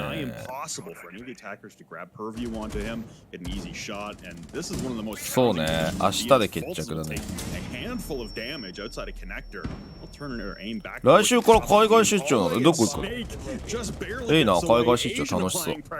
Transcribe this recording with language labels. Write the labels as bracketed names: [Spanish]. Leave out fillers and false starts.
[English] Impossible for any of the attackers to grab purview onto him, get an easy shot, and this is one of the most [Japanese] そうね、明日で決着だね。 [English] A handful of damage outside a connector. He'll turn her aim back. [Japanese] 来週から海外出張なの。どこ行くの？いいな、海外出張楽しそう。